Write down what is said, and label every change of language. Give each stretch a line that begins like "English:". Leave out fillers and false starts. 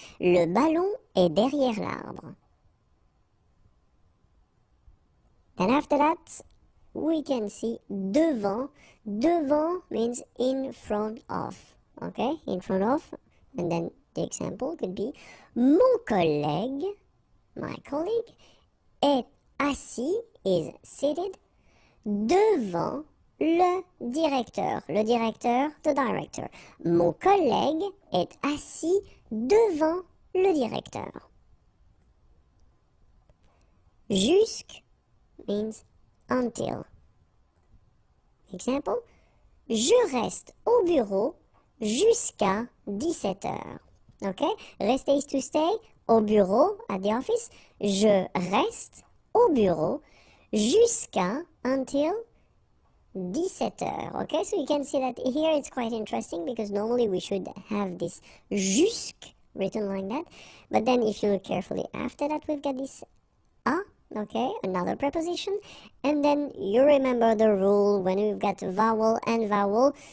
French: Le ballon est derrière l'arbre.
English: Then after that, we can see devant. Devant means in front of. Okay, in front of. And then the example could be
French: mon collègue,
English: my colleague,
French: est assis,
English: is seated,
French: devant le directeur. Le directeur,
English: the director.
French: Mon collègue est assis devant le directeur.
English: Jusque means until. Example,
French: je reste au bureau jusqu'à 17 heures.
English: Okay, rester is to stay,
French: au bureau,
English: at the office.
French: Je reste au bureau jusqu'à, until 17 heures.
English: Okay, so you can see that here it's quite interesting because normally we should have this jusque written like that. But then if you look carefully after that, we've got this a. Okay, another preposition, and then you remember the rule when we've got vowel and vowel.